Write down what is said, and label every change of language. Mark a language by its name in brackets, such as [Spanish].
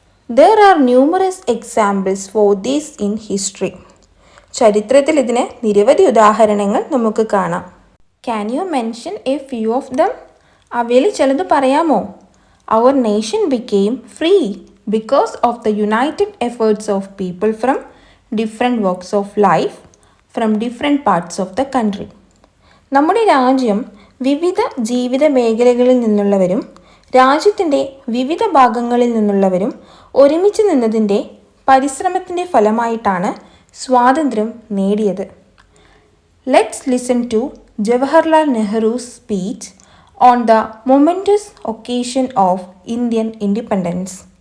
[English] There are numerous examples for this in history. [Malayalam] ചരിത്രത്തിൽ ഇതിന് നിരവധി ഉദാഹരണങ്ങൾ നമുക്ക് കാണാം. [English] Can you mention a few of them? [Malayalam] അവയിൽ ചിലത് പറയാമോ? [English] Our nation became free because of the united efforts of people from different walks of life, from different parts of the country. [Malayalam] നമ്മുടെ രാജ്യം വിവിധ ജീവിത മേഖലകളിൽ നിന്നുള്ളവരും രാജ്യത്തിൻ്റെ വിവിധ ഭാഗങ്ങളിൽ നിന്നുള്ളവരും ഒരുമിച്ച് നിന്നതിൻ്റെ പരിശ്രമത്തിൻ്റെ ഫലമായിട്ടാണ് സ്വാതന്ത്ര്യം നേടിയത്. [English] Let's listen to Jawaharlal Nehru's speech on the momentous occasion of Indian independence.